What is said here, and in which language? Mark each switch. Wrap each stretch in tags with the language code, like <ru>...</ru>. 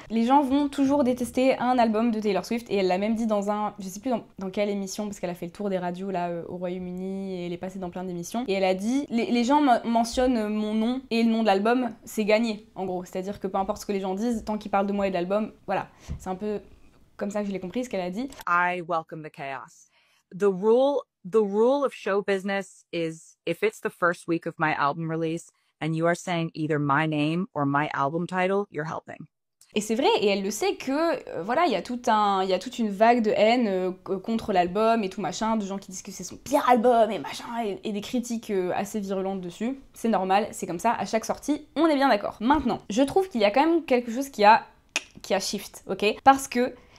<fr>Les gens vont toujours détester un album de Taylor Swift, et elle l'a même dit dans je sais plus dans quelle émission, parce qu'elle a fait le tour des radios là au Royaume-Uni et elle est passée dans plein d'émissions, et elle a dit les gens mentionnent mon nom et le nom de l'album, c'est gagné en gros, c'est-à-dire que peu importe ce que les gens disent, tant qu'ils parlent de moi et de l'album, voilà, c'est un peu comme ça que je l'ai compris ce qu'elle a dit.</fr> <en>I welcome the chaos. The rule of show business is if it's the first week of my album release and you are saying either my name or my album title, you're helping.</en> <fr>Et c'est vrai, et elle le sait que, voilà, il y a toute une vague de haine contre l'album et tout machin, de gens qui disent que c'est son pire album et machin, et des critiques assez virulentes dessus. C'est normal, c'est comme ça, à chaque sortie, on est bien d'accord. Maintenant, je trouve qu'il y a quand même quelque chose qui a shift, ok ? Parce que</fr>